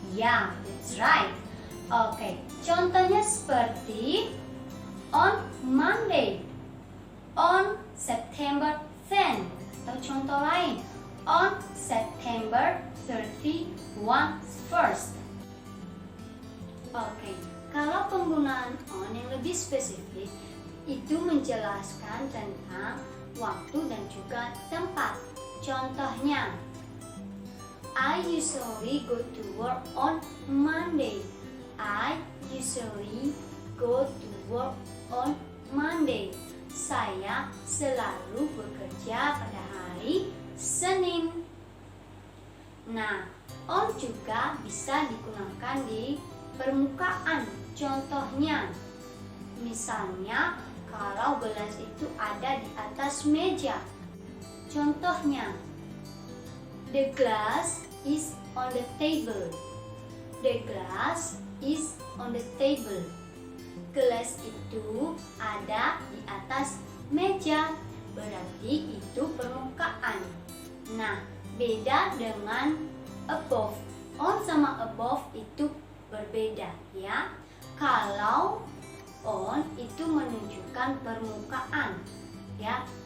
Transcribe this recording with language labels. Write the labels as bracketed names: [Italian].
[Indonesian] Ya, [English] that's right. [Indonesian] Oke, contohnya seperti [English] on Monday, on September 10, [Indonesian] atau contoh lain, [English] on September 31 first. [Indonesian] Oke, kalau penggunaan on yang lebih spesifik itu menjelaskan tentang waktu dan juga tempat. [English] Contohnya, I usually go to work on Monday. I usually go to work on Monday. [Indonesian] Saya selalu bekerja pada hari Senin. Nah, on juga bisa digunakan di permukaan. Contohnya, misalnya kalau gelas itu ada di atas meja. [English] Contohnya, the glass is on the table. The glass is on the table. [Indonesian] Gelas itu ada di atas meja, berarti itu permukaan. Nah, beda dengan above. On sama above itu berbeda ya. Kalau on itu menunjukkan permukaan ya.